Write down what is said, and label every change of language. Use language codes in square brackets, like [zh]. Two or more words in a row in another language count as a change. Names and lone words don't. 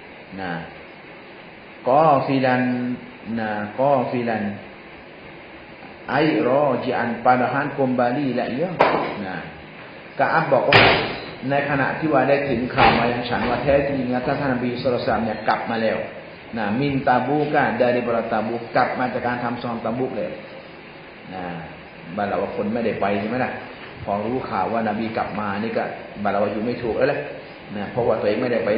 [ar] قافلا أي راجعا [ms] padahal kembali la ya Ka'ab [th] บอกว่าในขณะที่ว่าได้ถึงข่าวมายังฉันว่าแท้จริงท่านนบีศ็อลลัลลอฮุอะลัยฮิวะซัลลัมเนี่ยกลับมาแล้ว [ar] من تبوك [th] dariตาบูกกลับมา จากการทำซองตาบูกแล้วบาเราว่าคนไม่ได้ไปใช่ไหมล่ะพอรู้ข่าวว่านบีกลับมานี่ก็บาเราว่าอยู่ไม่ถูกแล้วแหละเพราะว่าตัวเองไม่ได้ไป